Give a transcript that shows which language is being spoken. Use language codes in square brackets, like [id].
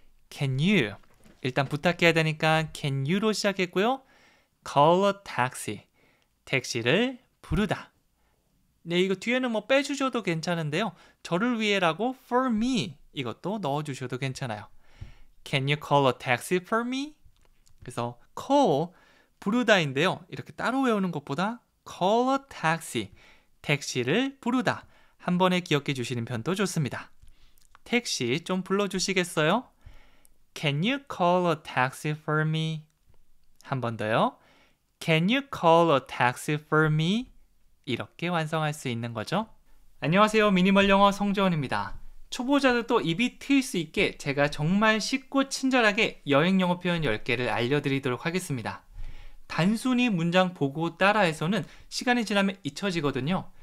[en] Can you? [ko] 일단 부탁해야 되니까 [en] can you [ko] 로 시작했고요. [en] Call a taxi. [ko] 택시를 부르다. 네, 이거 뒤에는 뭐 빼주셔도 괜찮은데요. 저를 위해라고 [en] for me [ko] 이것도 넣어주셔도 괜찮아요. [en] Can you call a taxi for me? [ko] 그래서 call 부르다인데요. 이렇게 따로 외우는 것보다 [en] call a taxi [ko] 택시를 부르다 한 번에 기억해 주시는 편도 좋습니다. 택시 좀 불러주시겠어요? [en] Can you call a taxi for me? [ko] 한 번 더요. [en] Can you call a taxi for me? [ko] 이렇게 완성할 수 있는 거죠. 안녕하세요. 미니멀 영어 성재원입니다. 초보자들도 입이 트일 수 있게 제가 정말 쉽고 친절하게 여행 영어 표현 10개를 알려드리도록 하겠습니다. 단순히 문장 보고 따라해서는 시간이 지나면 잊혀지거든요.